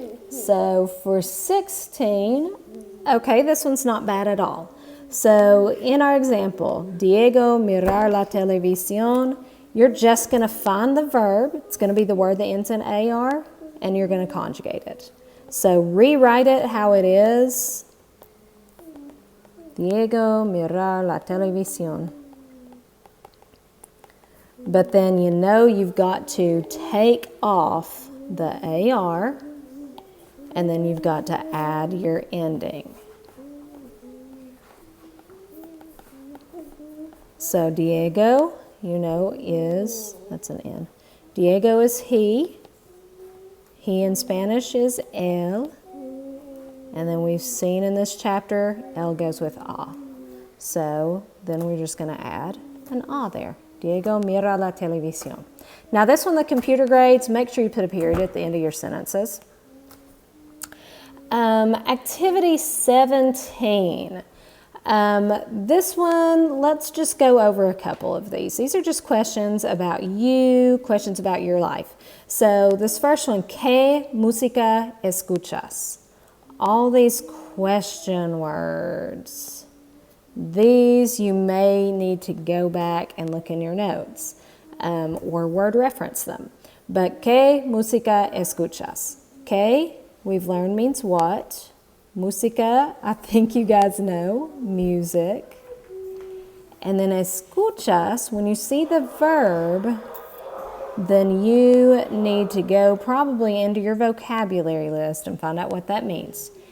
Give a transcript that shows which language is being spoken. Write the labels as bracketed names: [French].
[English] So for 16, okay, this one's not bad at all. So in our example, [Spanish] Diego mirar la televisión, [English] you're just going to find the verb. It's going to be the word that ends in AR, and you're going to conjugate it. So rewrite it how it is. [Spanish] Diego mirar la televisión. [English] But then you know you've got to take off the AR, and then you've got to add your ending. So Diego, you know, is, that's an N. Diego is he. He in Spanish is él. And then we've seen in this chapter, él goes with a. So then we're just going to add an A there. [Spanish] Diego mira la televisión. [English] Now this one, the computer grades, make sure you put a period at the end of your sentences. Activity 17. This one, let's just go over a couple of these. These are just questions about you, questions about your life. So this first one, [Spanish] ¿qué música escuchas? [English] All these question words. These you may need to go back and look in your notes or word reference them. But [Spanish] ¿qué música escuchas? [English] ¿Qué, we've learned, means what. Música, I think you guys know, music. And then escuchas, when you see the verb, then you need to go probably into your vocabulary list and find out what that means.